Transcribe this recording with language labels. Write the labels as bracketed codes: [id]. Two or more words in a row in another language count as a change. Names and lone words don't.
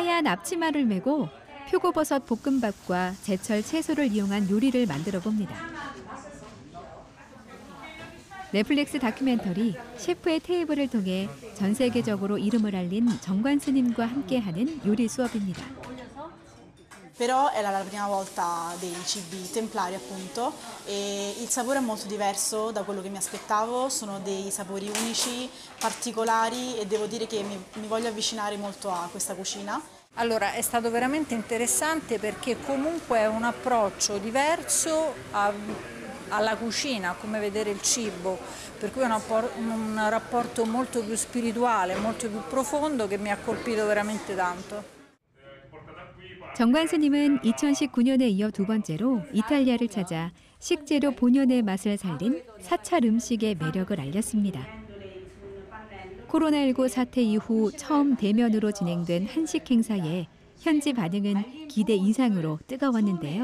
[ko] 앞치마를 메고 표고버섯 볶음밥과 제철 채소를 이용한 요리를 만들어 봅니다. 넷플릭스 다큐멘터리 셰프의 테이블을 통해 전 세계적으로 이름을 알린 정관 스님과 함께하는 요리 수업입니다. [it] Però era la prima volta dei cibi templari appunto e il sapore è molto diverso da quello che mi aspettavo, sono dei sapori unici, particolari e devo dire che mi voglio avvicinare molto a questa cucina. Allora, è stato veramente interessante perché comunque è un approccio diverso alla cucina, come vedere il cibo, per cui è un rapporto molto più spirituale, molto più profondo che mi ha colpito veramente tanto. [ko] 정관 스님은 2019년에 이어 두 번째로 이탈리아를 찾아 식재료 본연의 맛을 살린 사찰 음식의 매력을 알렸습니다. 코로나19 사태 이후 처음 대면으로 진행된 한식 행사에 현지 반응은 기대 이상으로 뜨거웠는데요.